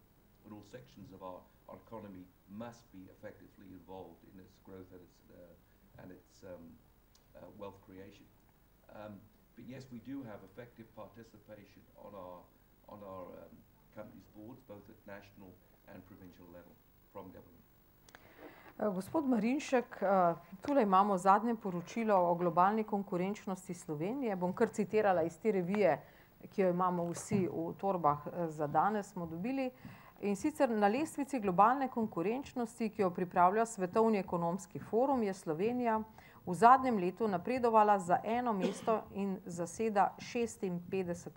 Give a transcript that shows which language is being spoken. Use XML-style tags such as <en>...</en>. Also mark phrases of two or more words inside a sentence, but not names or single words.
<en>But all sections of our economy must be effectively involved in its growth and its wealth creation. But yes, we do have effective participation on our company's boards, both at national and provincial level, from government.</en> <sl>Gospod Marinšek, tule imamo zadnje poročilo o globalni konkurenčnosti Slovenije. Bom kar citirala iz te revije, ki jo imamo vsi v torbah za danes, smo dobili. In sicer na lestvici globalne konkurenčnosti, ki jo pripravlja Svetovni ekonomski forum, je Slovenija v zadnjem letu napredovala za 1 mesto in zaseda 56.</sl>